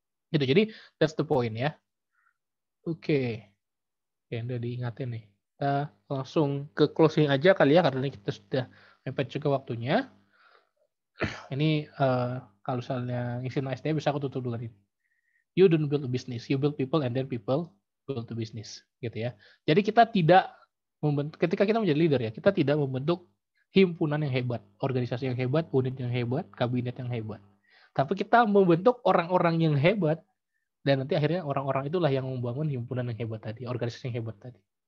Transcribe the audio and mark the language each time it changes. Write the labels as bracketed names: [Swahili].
[Indonesian] Gitu. Jadi [English] that's the point [Indonesian] ya. Oke. Ya, udah diingatin nih. Kita langsung ke closing aja kali ya, karena ini kita sudah mepet juga waktunya. Ini kalau misalnya ngisi SDM bisa aku tutup dulu nih. [English] You don't build a business, you build people and then people build the business, [Indonesian] gitu ya. Jadi kita tidak ketika kita menjadi leader ya, kita tidak membentuk himpunan yang hebat, organisasi yang hebat, unit yang hebat, kabinet yang hebat. Tapi kita membentuk orang-orang yang hebat, dan nanti akhirnya orang-orang itulah yang membangun himpunan yang hebat tadi, organisasi yang hebat tadi.